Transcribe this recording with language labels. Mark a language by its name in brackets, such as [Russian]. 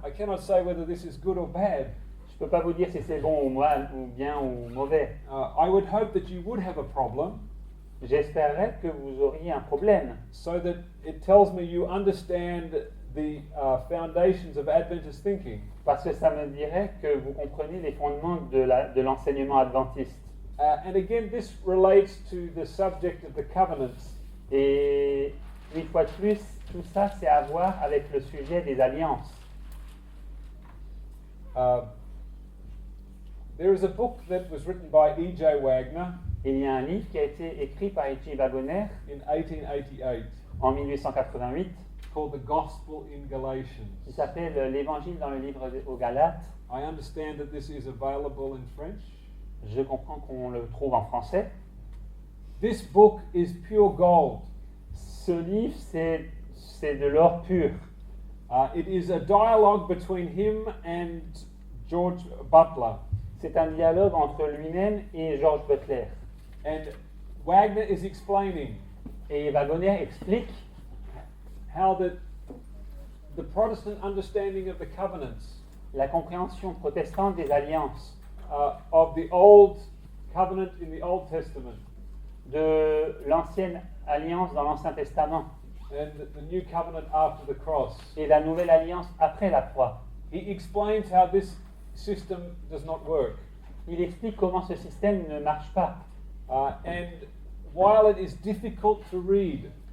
[English] I cannot say whether this is good or bad. [French] je ne peux pas vous dire si c'est bon ou bien ou mauvais. [English] I would hope that you would have a problem [French] J'espérerais que vous auriez un problème, [English] so that it tells me you understand the foundations of Adventist thinking. [French] parce que ça me dirait que vous comprenez les fondements de l'enseignement adventiste. [English] And again, this relates to the subject of the covenants. [French] Et une fois de plus, tout ça, c'est à voir avec le sujet des alliances. [English] There is a book that was written by E.J. Wagner [French] Il y a un livre qui a été écrit par E.J. Wagoner [English] in 1888 [French] en 1888 [English] called The Gospel in Galatians. [French] qui s'appelle L'Évangile dans le livre aux Galates. [English] I understand that this is available in French. [French] Je comprends qu'on le trouve en français. [English] This book is pure gold. [French] Ce livre, c'est de l'or pur. [English] It is a dialogue between him and George Butler. [French] C'est un dialogue entre lui-même et George Butler. [English] And Wagner is explaining [French] Et Wagoner explique [English] how the Protestant understanding of the covenants, [French] la compréhension protestante des alliances, [English] of the Old Covenant in the Old Testament [French] de l'ancienne alliance dans l'Ancien Testament [English] and the New Covenant after the cross. [French] et la nouvelle alliance après la croix. [English] He explains how this system does not work. [French] Il explique comment ce système ne marche pas. [English] And while it is difficult to read,